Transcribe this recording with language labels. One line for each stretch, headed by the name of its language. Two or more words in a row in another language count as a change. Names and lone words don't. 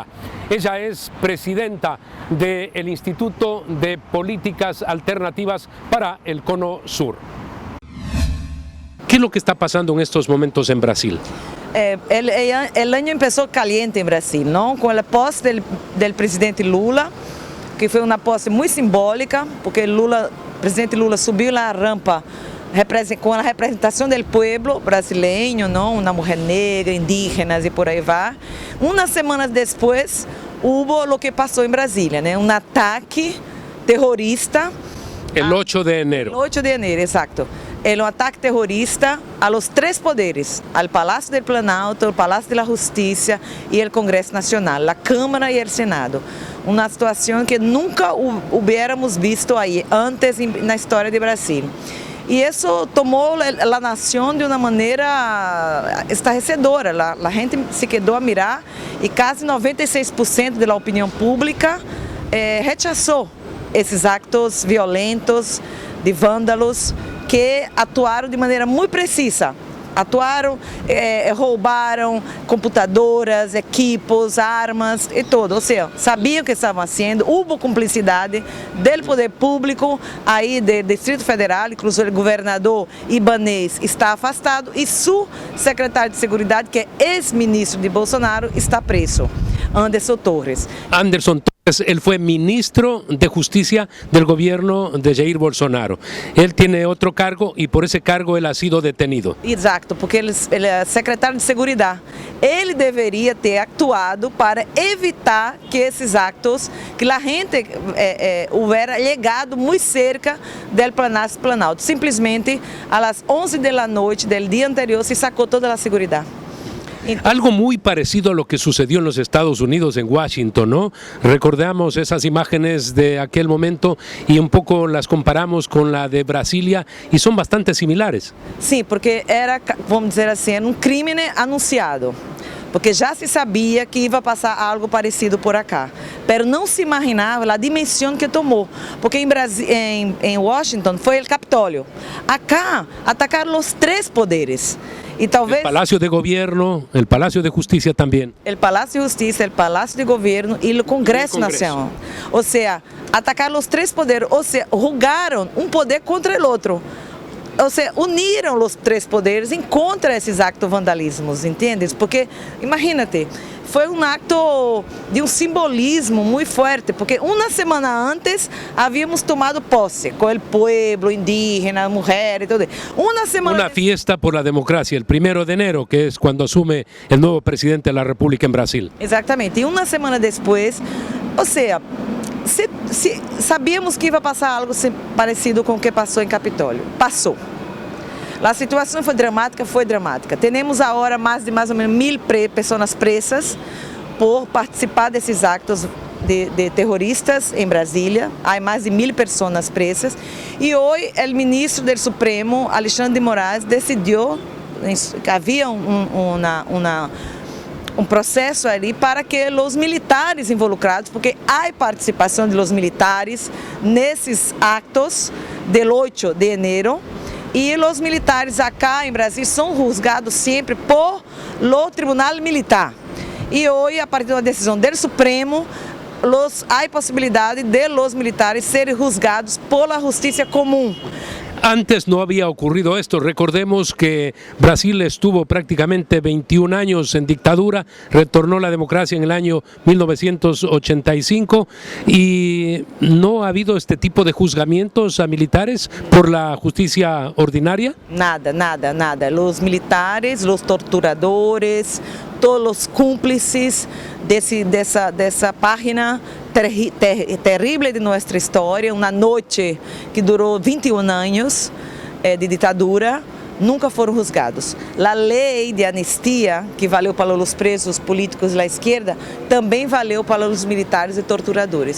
Spanish: Ella es presidenta del Instituto de Políticas Alternativas para el Cono Sur. ¿Qué es lo que está pasando en estos momentos en Brasil? El año empezó caliente en Brasil, ¿no? Con la posse del presidente Lula, que fue una posse muy simbólica, porque el presidente Lula subiu la rampa
Portuguese: com a representação do povo brasileiro, não? Uma mulher negra, indígenas e por aí vai. Umas semanas depois, houve o que passou em Brasília, né? Um ataque terrorista.
Spanish: El 8 de enero. El 8 de enero, exacto. Un ataque terrorista a los tres poderes, al Palacio del Planalto, al Palacio de la Justicia y el Congreso Nacional, la Cámara y el Senado. Una situación que nunca hubiéramos visto ahí antes en la historia de Brasil. Y eso tomó la nación de una manera estarrecedora. La gente se quedó a mirar y casi 96% de la opinión pública rechazó
Portuguese: esses actos violentos de vândalos que atuaram de maneira muito precisa. Atuaram, roubaram computadoras, equipos, armas e tudo. Ou seja, sabiam o que estavam fazendo, houve cumplicidade do poder público aí do Distrito Federal, inclusive o governador Ibanez está afastado e seu secretário de Seguridade, que é ex-ministro de Bolsonaro, está preso, Anderson Torres.
Spanish: Anderson Torres, él fue ministro de Justicia del gobierno de Jair Bolsonaro. Él tiene otro cargo y por ese cargo él ha sido detenido.
Portuguese: Exato, porque ele é secretário de Seguridade. Ele deveria ter actuado para evitar que esses actos, que a gente houvera llegado muito cerca do Palácio Planalto. Simplesmente, às 11 da noite do dia anterior, se sacou toda a seguridade.
Spanish: Algo muy parecido a lo que sucedió en los Estados Unidos, en Washington, ¿no? Recordamos esas imágenes de aquel momento y un poco las comparamos con la de Brasilia y son bastante similares.
Portuguese: Sí, porque era, vamos dizer assim, um crime anunciado. Porque já se sabia que ia passar algo parecido por acá. Mas não se imaginava a dimensão que tomou. Porque em Washington foi o Capitólio. Acá atacaram os três poderes.
Spanish: Y tal vez el Palacio de Gobierno, el Palacio de Justicia también. El Palacio de Justicia, el Palacio de Gobierno y el Congreso Nacional. O sea, atacar los tres poderes, o sea, jugaron un poder contra el otro. O sea,
Portuguese: uniram os três poderes em contra esses actos vandalismos, entendes? Porque, imagínate, foi um acto de um simbolismo muito forte, porque uma semana antes havíamos tomado posse com o povo indígena, mulher e tudo.
Spanish: Una fiesta por la democracia, el 1 de enero, que es cuando asume el nuevo presidente de la República en Brasil.
Portuguese: Exatamente, e uma semana depois, ou seja, sabíamos que ia passar algo parecido com o que passou em Capitólio. Passou. A situação foi dramática. Temos agora mais ou menos 1000 pessoas presas por participar desses actos de terroristas em Brasília. Há mais de 1000 pessoas presas. E hoje o ministro do Supremo, Alexandre de Moraes, decidiu que havia um processo ali para que os militares involucrados, porque há participação dos militares nesses actos
Spanish: del 8 de enero,
Portuguese: e os militares acá em Brasil são juzgados sempre
Spanish: por lo
Portuguese: Tribunal Militar. E hoje, a partir da decisão do Supremo, há possibilidade de los militares serem juzgados
Spanish: por la
Portuguese: justiça comum.
Spanish: Antes no había ocurrido esto. Recordemos que Brasil estuvo prácticamente 21 años en dictadura, retornó la democracia en el año 1985 y no ha habido este tipo de juzgamientos a militares por la justicia ordinaria. Nada. Los militares, los torturadores,
Portuguese: todos os cúmplices dessa página terrível de nossa história, uma noite que durou 21 anos de ditadura, nunca foram juzgados. A lei de anistia, que valeu para os presos políticos da esquerda, também valeu para os militares e torturadores.